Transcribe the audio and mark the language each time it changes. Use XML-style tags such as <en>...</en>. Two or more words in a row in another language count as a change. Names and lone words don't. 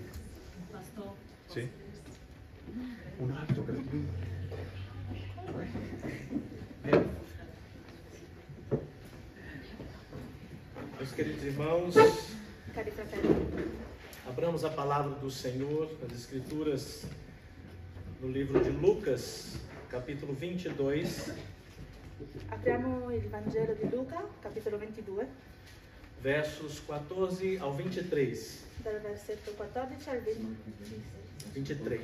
<it>Sì. Un altro gratuito.</it> <pt>Meus queridos irmãos,</pt> <it>Cari fratelli,</it> <pt>abramos a palavra do Senhor, as Escrituras, no livro de Lucas, capítulo 22.</pt> <it>apriamo il Vangelo di Luca, capitolo 22,</it> <pt>Versos 14 ao 23.</pt> <it>dal versetto 14 al 23.</it>